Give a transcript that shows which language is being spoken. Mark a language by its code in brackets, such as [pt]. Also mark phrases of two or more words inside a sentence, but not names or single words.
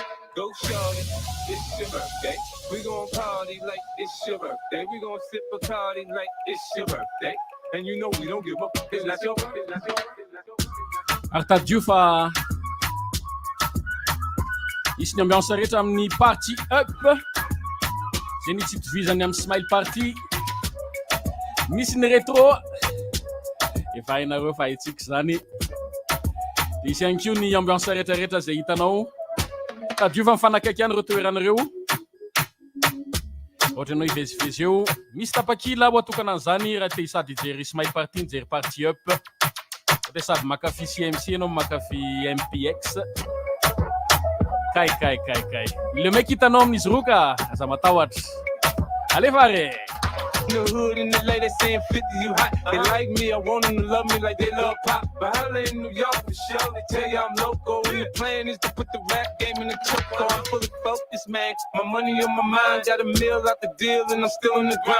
[en] Go shorty, it's your birthday. We gon' party like it's your birthday. We gon' sip a party like it's your birthday. And you know we don't give up. It's not your birthday. [mg] Arta Diouf ici ny ambiance rehetra amin'ny party up zay ny tsy itovizany amin'ny smile party misy ny rétro efa hainareo fa haitsika zany dia isy ihany koa ny ambiance rehetrarehetra zay hitanao tadiofa mifanakaiky ihany reo toeranareo ohatra anao hivezivezy eo misy tapakila ho atokana an'izany raha te sady hijery smile party nijery party up te sady makafy CMC anao makafy MPX Kai. [fr] Le mec [mg] hitanao amin'izy roa ka aza matahotra alevare [en] In the hood and the lady saying 50 you hot. They like me, I want them to love me like they love pop. But holla in New York for sure, they tell you I'm local. And the plan is to put the rap game in the choke. I'm fully focused, man. My money on my mind, got a meal out the deal, and I'm still in the grind.